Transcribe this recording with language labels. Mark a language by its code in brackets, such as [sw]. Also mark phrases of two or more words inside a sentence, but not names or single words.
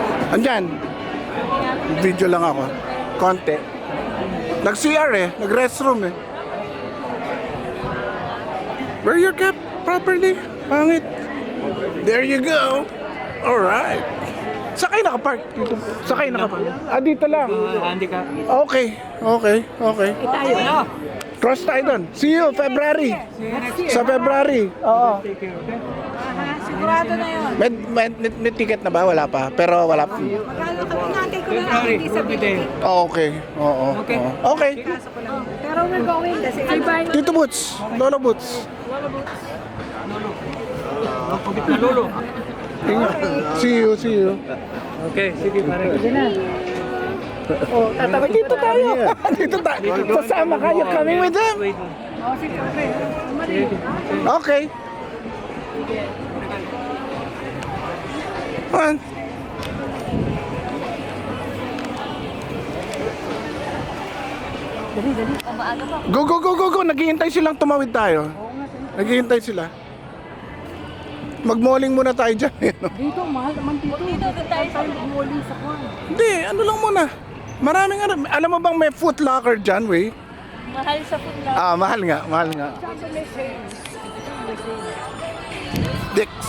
[tl] Andyan. Video lang ako. Konti. Nag-CR eh. Nag-restroom eh. [en] Wear your cap properly. Pangit. There you go. Alright. [tl] Sakay nakapark dito. Sakay nakapark. Ah, dito lang. Handicap. Okay. Okay. Okay. Ano? Cross tayo doon. [en] See you February. [tl] Sa February. Oo. [en] Take care, okay? [tl] Sigurado na yun. May ticket na ba? Wala pa. Pero wala pa. Magkano kami natin ko na lang February, hindi sa birthday. Oh, okay. Oo. Okay. Oo. Okay. [en] Pero we're going kasi I buy [tl] Tito Boots. Lolo Boots. Pagkit na lolo. Ingat. [en] See you. See you. [tl] Okay, sige pare. Oh, tatawag dito tayo. Dito tayo. Sasama kayo. [en] Coming with them. Wait. [tl] Oh, sige, okay. [en] Okay. On. Go, go, go, go, go. [tl] Naghihintay silang tumawid tayo. Naghihintay sila. Mag-malling muna tayo dyan. Dito, mahal naman dito. Dito tayo mag-walling sa kwan. Hindi, ano lang muna. Maraming ano. Alam mo bang may Foot Locker dyan, wey? Mahal sa food lang. Ah, mahal nga, mahal nga. Dix.